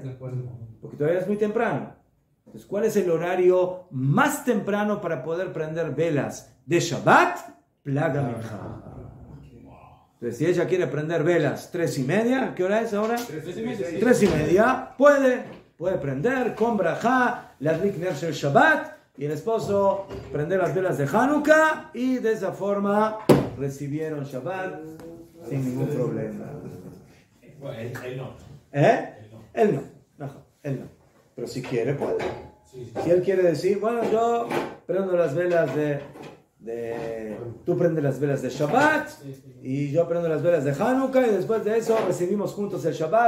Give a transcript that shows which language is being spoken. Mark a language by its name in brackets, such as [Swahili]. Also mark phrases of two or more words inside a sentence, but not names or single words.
[Spanish] Porque todavía es muy temprano. Entonces, ¿cuál es el horario más temprano para poder prender velas de Shabbat? [Hebrew] פלג מנחה. [Spanish] Entonces, si ella quiere prender velas 3:30, ¿qué hora es ahora? 3:30, puede prender con brajá, las [Hebrew] נר של שבת, [Spanish] y el esposo prender las velas de Hanukkah, y de esa forma recibieron Shabbat sin ningún problema. Bueno, él no. Él no. Pero si quiere, puede. Si él quiere decir, bueno, yo prendo las velas tú prendes las velas de Shabbat y yo prendo las velas de Hanukkah, y después de eso recibimos juntos el Shabbat.